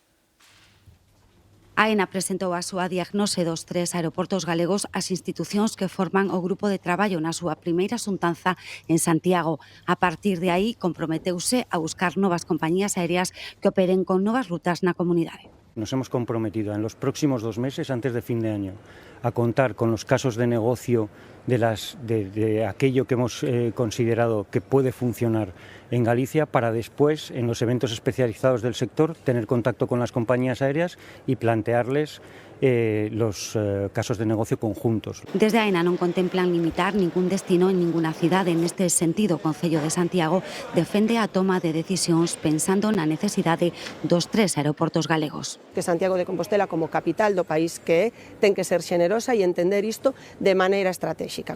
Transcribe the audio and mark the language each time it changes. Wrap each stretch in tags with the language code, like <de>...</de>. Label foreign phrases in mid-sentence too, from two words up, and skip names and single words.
<gl>Aena presentou a súa diagnose dos 3 aeroportos galegos ás institucións que forman o Grupo de Traballo na súa primeira xuntanza en Santiago. A partir de aí, comprometeuse a buscar novas compañías aéreas que operen con novas rutas na comunidade.</gl> <es>Nos hemos comprometido en los próximos 2 meses, antes de fin de año, a contar con los casos de negocio de aquello que hemos considerado que puede funcionar en Galicia, para después, en los eventos especializados del sector, tener contacto con las compañías aéreas y plantearles los casos de negocio conjuntos.</es> <gl>Desde AENA non contemplan limitar ningún destino en ninguna cidade. Neste sentido, o Concello de Santiago defende a toma de decisións pensando na necesidade dos 3 aeroportos galegos. Que Santiago de Compostela, como capital do país que é, ten que ser xenerosa e entender isto de maneira estratégica.</gl>